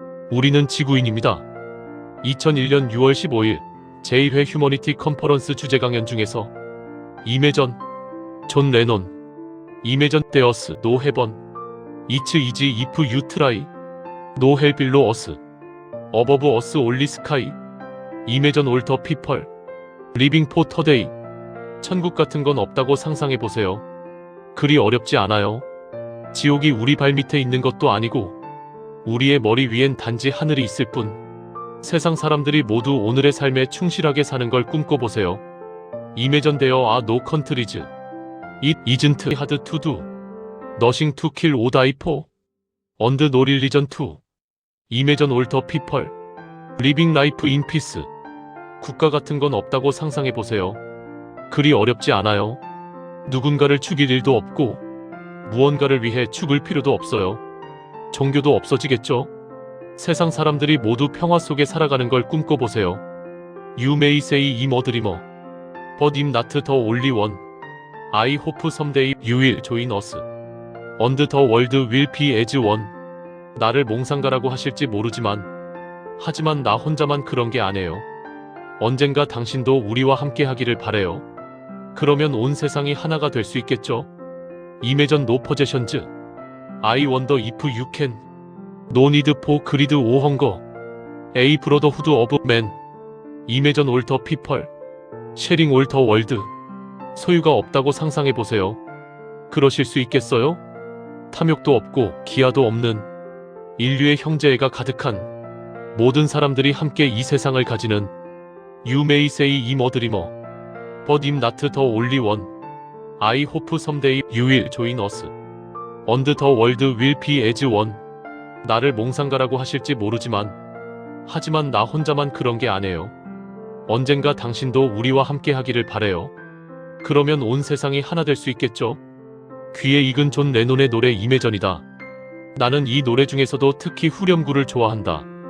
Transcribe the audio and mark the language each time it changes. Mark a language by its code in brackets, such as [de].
[ko] 우리는 지구인입니다. 2001년 6월 15일 제1회 휴머니티 컨퍼런스 주제 강연 중에서 이매전, 존 레논, [en] 이매전 데어스, 노 헤번, 이츠 이지 이프 유 트라이, 노 헬 빌로 어스, 어버브 어스 올리 스카이, 이매전 올더 피펄, 리빙 포 터데이. [ko] 천국 같은 건 없다고 상상해보세요. 그리 어렵지 않아요. 지옥이 우리 발밑에 있는 것도 아니고 우리의 머리 위엔 단지 하늘이 있을 뿐. 세상 사람들이 모두 오늘의 삶에 충실하게 사는 걸 꿈꿔보세요. [en] Imagine there are no countries. It isn't hard to do. Nothing to kill or die for. And no religion to. Imagine all the people. Living life in peace. [ko] 국가 같은 건 없다고 상상해보세요. 그리 어렵지 않아요. 누군가를 죽일 일도 없고 무언가를 위해 죽을 필요도 없어요. 종교도 없어지겠죠? 세상 사람들이 모두 평화 속에 살아가는 걸 꿈꿔보세요. [en] You may say I'm a dreamer. But I'm not the only one. I hope someday you will join us. And the world will be as one. [ko] 나를 몽상가라고 하실지 모르지만 하지만 나 혼자만 그런 게 아니에요. 언젠가 당신도 우리와 함께 하기를 바래요. 그러면 온 세상이 하나가 될 수 있겠죠? [en] Imagine no possessions. I wonder if you can. No need for greed or hunger. A brotherhood of men. Imagine all the people. Sharing all the world. [ko] 소유가 없다고 상상해보세요. 그러실 수 있겠어요? 탐욕도 없고 기아도 없는 인류의 형제애가 가득한 모든 사람들이 함께 이 세상을 가지는 [en] You may say I'm a dreamer. But I'm not the only one. I hope someday you will join us. And the world will be as one. [ko] 나를 몽상가라고 하실지 모르지만 하지만 나 혼자만 그런 게 아니에요. 언젠가 당신도 우리와 함께 하기를 바래요. 그러면 온 세상이 하나 될 수 있겠죠? 귀에 익은 존 레논의 노래 이매전이다. 나는 이 노래 중에서도 특히 후렴구를 좋아한다.